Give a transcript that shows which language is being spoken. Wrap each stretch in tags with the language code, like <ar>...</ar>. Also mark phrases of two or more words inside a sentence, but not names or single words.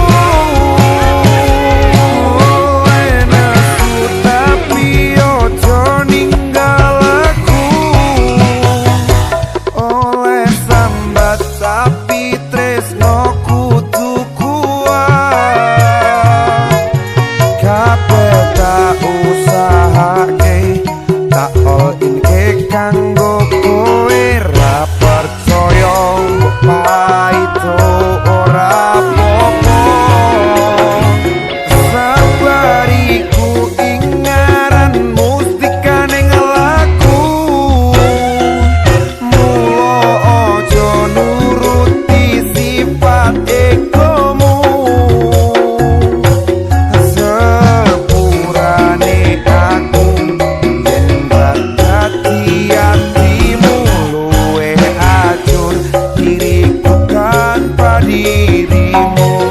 <jv>Enaku tapi ojo ninggal aku oleh sambat tapi tresno kudu kuat kabeh tak usahake tak</jv> <en>all in</en> <jv>ke kanggo kowe ra percaya paito ora apa-apa sabariku ingaran mustika ning laku mulo ojo nuruti sifat egomu sepurane aku yen dadi atimu luwih ajur diriku tanpa dirimu</jv>